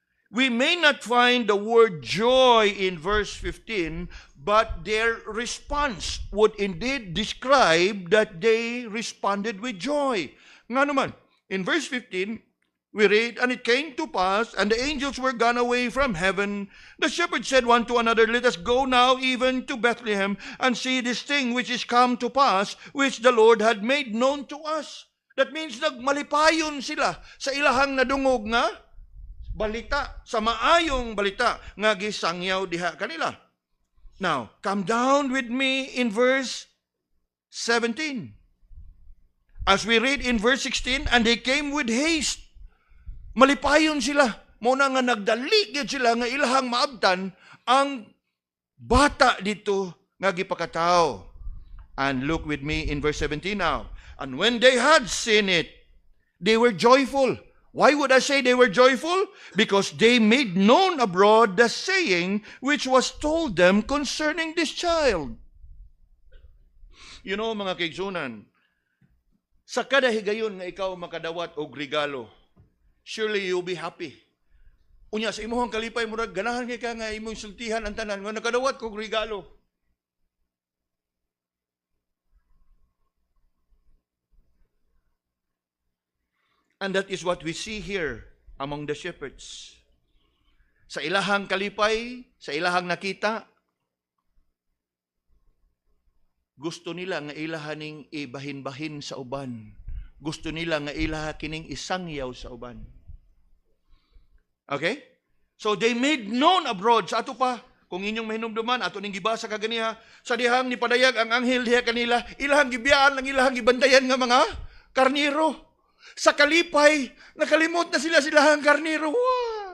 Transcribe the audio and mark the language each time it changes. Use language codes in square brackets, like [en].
[en] We may not find the word joy in verse 15, but their response would indeed describe that they responded with joy. Nga naman, in verse 15, We read, and it came to pass, and the angels were gone away from heaven. The shepherds said one to another, let us go now even to Bethlehem, and see this thing which is come to pass, which the Lord had made known to us. That means [ceb] nagmalipayon sila sa ilahang nadungog nga balita, sa maayong balita nga gisangyaw diha kanila. [en] Now, come down with me in verse 17. As we read in verse 16, and they came with haste. [ceb] Malipayon sila. Muna nga nagdali gyud sila nga ilahang maabtan ang bata dito nga gipakataw. [en] And look with me in verse 17 now. And when they had seen it, they were joyful. Why would I say they were joyful? Because they made known abroad the saying which was told them concerning this child. [ceb] You know, mga kaigsunan, sa kada higayon nga ikaw makadawat og regalo, [en] surely you'll be happy. [ceb] Unya, sa imuhang kalipay, murag ganahan ka nga imong sultihan ang tanan, nga nakadawat kog regalo. [en] And that is what we see here among the shepherds. [ceb] Sa ilahang kalipay, sa ilahang nakita, gusto nila nga ilahaning ibahin-bahin sa uban. Gusto nila nga ilaha kining isangyaw sa uban. [en] Okay? So they made known abroad. [ceb] Sa ato pa, kung inyong mahinumduman, ato ning gibasa kaganiha, sa dihang ni padayag ang anghel diha kanila, ilahang gibiyaan, ang ilahang gibantayan nga mga karniro. Sa kalipay, nakalimot na sila silahang karniro. Wow!